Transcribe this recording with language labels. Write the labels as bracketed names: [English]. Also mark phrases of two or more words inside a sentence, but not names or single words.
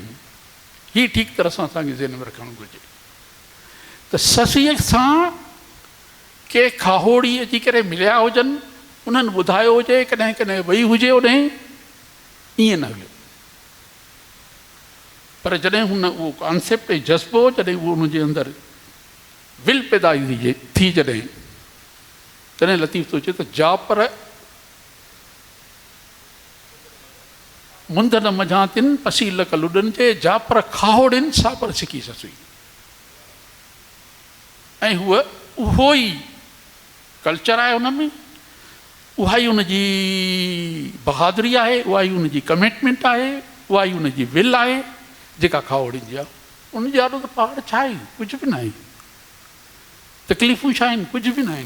[Sindhi] ही ठीकु तरह सां असांखे ज़हन में रखणु घुरिजे त ससीअ सां के खाहोड़ी अची करे मिलिया हुजनि, उन्हनि ॿुधायो हुजे, कॾहिं कॾहिं वेई हुजे उन, ईअं न हुयो। पर जॾहिं हुन उहो कॉन्सेप्ट ऐं जज़्बो, जॾहिं उहो हुनजे अंदरि विल पैदा थी जॾहिं लतीफ़ थो चए त जा पर मुंद न मझातिन पसील कलुडन जे जापर खाहोड़िन सापर सिकी ससुई। ऐं उहो ई कल्चर आहे हुन में, उहा ई हुनजी बहादुरी आहे, उहा ई हुनजी कमिटमेंट आहे, उहा ई हुनजी विल आहे जेका खाहोड़िन जी आहे। उनजे ॾाढो त पहाड़ छा आहे, कुझु बि न आहे। तकलीफ़ूं छा आहिनि, कुझु बि न आहिनि।